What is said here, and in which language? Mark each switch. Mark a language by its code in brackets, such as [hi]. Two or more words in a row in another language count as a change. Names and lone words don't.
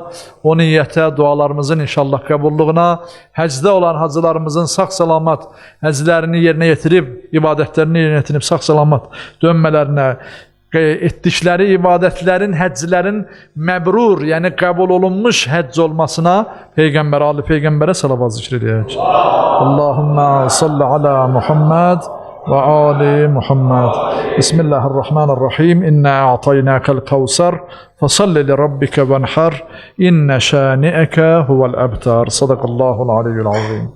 [az] O niyyətə, dualarımızın inşallah qəbulluğuna, həcdə olan hacılarımızın sağ-salamat həclərini yerinə yetirib, ibadətlərini yerinə yetirib sağ-salamat dönmələrinə, etdikləri ibadətlərin, həcclərin məbrur, yəni qəbul olunmuş həcc olmasına Peyğəmbər, Ali Peyğəmbərə salavat zikr edək. [ar] اللهم صل على محمد وآل محمد. بسم الله الرحمن الرحيم. إنا أعطيناك الكوثر فصل لربك وانحر إن شانئك هو الأبتر. صدق الله العلي العظيم.